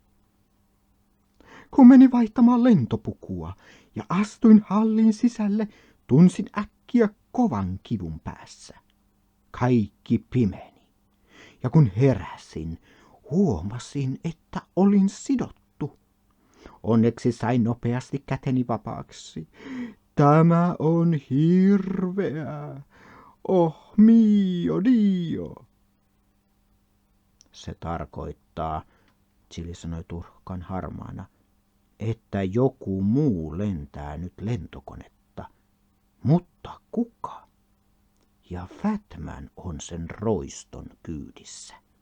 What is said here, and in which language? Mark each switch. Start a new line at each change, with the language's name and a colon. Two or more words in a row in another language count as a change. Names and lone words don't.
Finnish: Kun menin vaihtamaan lentopukua ja astuin hallin sisälle, tunsin äkkiä kovan kivun päässä. Kaikki pimeni. Ja kun heräsin, huomasin, että olin sidottu. Onneksi sain nopeasti käteni vapaaksi. Tämä on hirveää.
Italian: Oh mio dio.
Finnish: Se tarkoittaa, Chili sanoi tuhkan harmaana, että joku muu lentää nyt lentokonetta. Mutta kuka? Ja Fatman on sen roiston kyydissä.